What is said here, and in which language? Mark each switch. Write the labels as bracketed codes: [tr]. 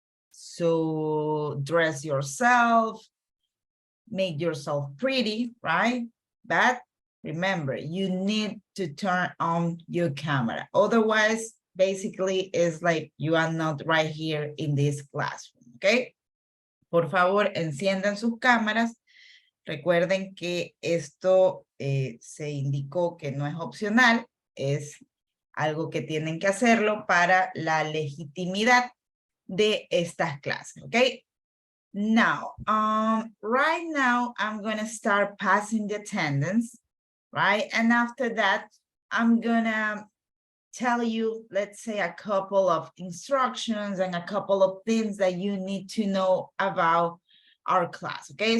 [en] So dress yourself, make yourself pretty, right? But remember, you need to turn on your camera. Otherwise, basically, it's like you are not right here in this classroom, okay? [es] Por favor, enciendan sus cámaras. Recuerden que esto se indicó que no es opcional, es algo que tienen que hacerlo para la legitimidad de estas clases, okay? [en] Now, right now, I'm gonna start passing the attendance, right? And after that, I'm gonna tell you, let's say, a couple of instructions and a couple of things that you need to know about our class, okay?